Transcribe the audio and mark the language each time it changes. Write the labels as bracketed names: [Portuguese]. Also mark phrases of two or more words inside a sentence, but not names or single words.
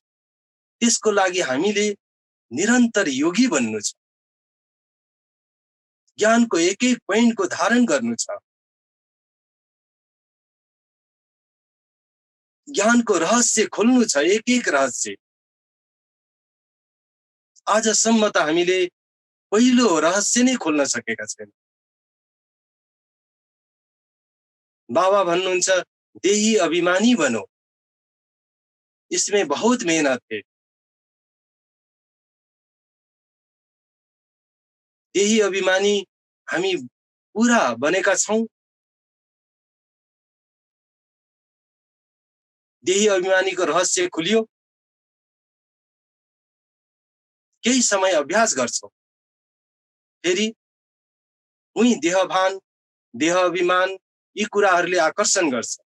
[Nepali] त्यसको लागि हामीले निरन्तर योगी बन्नु छ, ज्ञानको एक एक पोइन्टको धारण गर्नु छ, ज्ञानको रहस्य खोल्नु छ, एक एक रहस्य। आजसम्म त हामीले पहिलो रहस्य नै खोल्न सकेका छैन। बाबा भन्नुहुन्छ [Hindi] देही अभिमानी बनो, इसमें बहुत मेहनत है। [Nepali] देही अभिमानी हामी पूरा बनेका छौं। देही अभिमानीको रहस्य खुलियो, केही समय अभ्यास गर्छौं, फेरि उही देहभान, देह अभिमान यी कुराहरूले आकर्षण गर्छ।